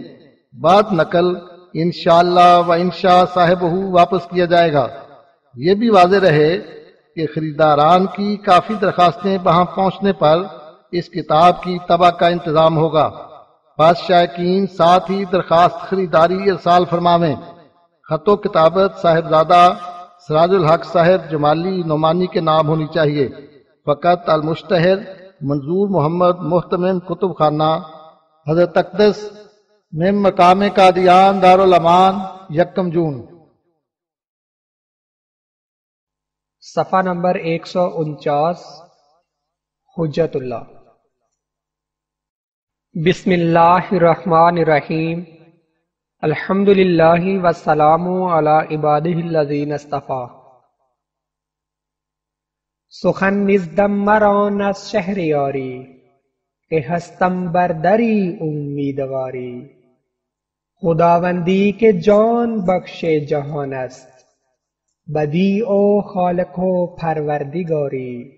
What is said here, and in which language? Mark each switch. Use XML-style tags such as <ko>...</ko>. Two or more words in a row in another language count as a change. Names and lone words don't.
<ur>بعد نقل انشاءاللہ و انشاء صاحبہ واپس کیا جائے گا۔ یہ بھی واضح رہے کہ خریداران کی کافی درخواستیں وہاں پہنچنے پر اس کتاب کی طبع کا انتظام ہوگا۔ پس شائقین ساتھ ہی درخواست خریداری ارسال فرماویں۔ خط و کتابت صاحبزادہ سراج الحق صاحب جمالی نعمانی کے نام ہونی چاہیے۔ فقط المشتہر منظور محمد محتمم کتب خانہ، حضرت اقدس من مقام قادیان دارالامان، 1 جون۔ صفحہ نمبر 149، حجت اللہ۔</ur> <ar>بسم اللہ الرحمن الرحیم، الحمد للہ والسلام علی عبادہ الذین اصطفیٰ۔</ar> <fa>سخن نزدم مران از شهریاری، که هستم بر دری امیدواری. خداوندی که جان بخش جهان است، بدیع و خالق و پروردگاری.</fa>